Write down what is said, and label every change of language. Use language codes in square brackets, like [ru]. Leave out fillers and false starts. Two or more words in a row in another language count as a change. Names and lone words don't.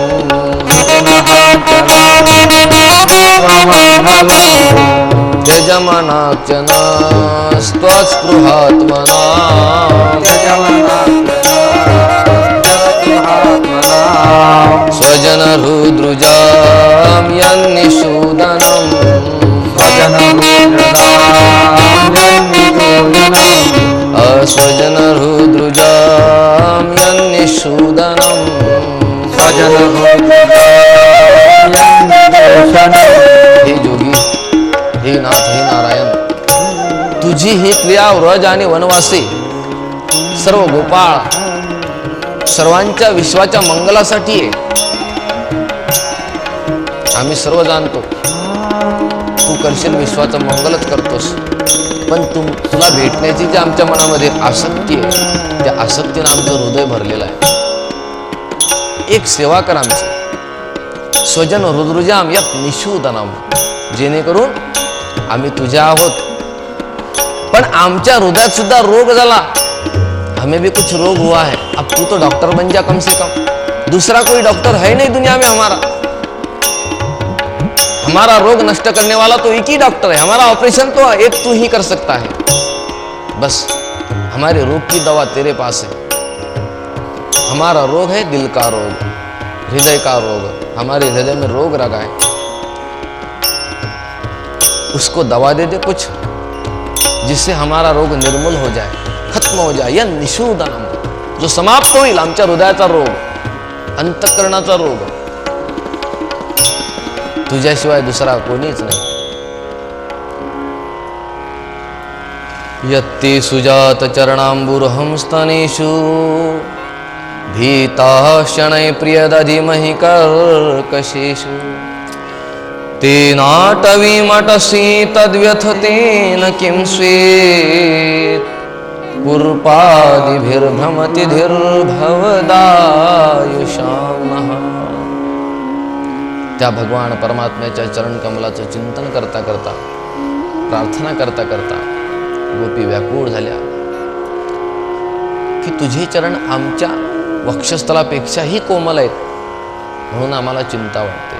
[sa] यजमानार्चना स्वस्पृहात्मना, स्वजनहृद्रुजां यन्निषूदनम्, अस्वजनहृद्रुजां यन्निषूदनम्, [mr] हे जोगी, हे नाथ, हे नारायण, तुझी ही क्रिया व्रज आणि वनवासी सर्व गोपाळ सर्वांच्या विश्वाच्या मंगलासाठी आहे. आम्ही सर्व जाणतो तू करशील विश्वाचं मंगलच करतोस, पण तुला भेटण्याची जी आमच्या मनामध्ये आसक्ती आहे, त्या आसक्तीनं आमचं हृदय भरलेलं आहे. एक सेवा कर आमची, [sa] स्वजन हृदरुजाम यत् निषूदनम, [mr] जेणेकरून आम्ही तुझ्या आहोत, पण आमच्या हृदयात सुद्धा रोग झाला. [hi] हमें भी कुछ रोग हुआ है, अब तू तो डॉक्टर बन जा कम से कम. दूसरा कोई डॉक्टर है नहीं दुनिया में हमारा रोग नष्ट करने वाला तो एक ही डॉक्टर है. हमारा ऑपरेशन तो एक तू ही कर सकता है. बस हमारे रोग की दवा तेरे पास है. हमारा रोग है दिल का रोग, हृदय का रोग. हमारे हृदय में रोग लगा है, उसको दवा दे दे कुछ, जिससे हमारा रोग निर्मूल हो जाए, खत्म हो जाए. [mr] या निषूदनम, जो समाप्त होईल आमच्या हृदयाचा रोग, अंतःकरणाचा रोग. तुझ्याशिवाय दुसरा कोणीच नाही. [sa] यत्ते सुजात चरणांबुरहं स्तनेषु, भीताः शनै प्रियदधिमहि कर्कशेषु, तेनाटवीमटसि तद्व्यथतेन किं स्वेत्, कुर्पादिभिर्भ्रमति धीर्भवदायुषां नः. [mr] त्या भगवान परमात्म्याच्या चरण कमलाचं चिंतन करता करता, प्रार्थना करता करता गोपी व्याकुळ झाल्या की तुझे चरण आमच्या वक्षस्थलापेक्षाही कोमल आहेत, म्हणून आम्हाला चिंता वाटते.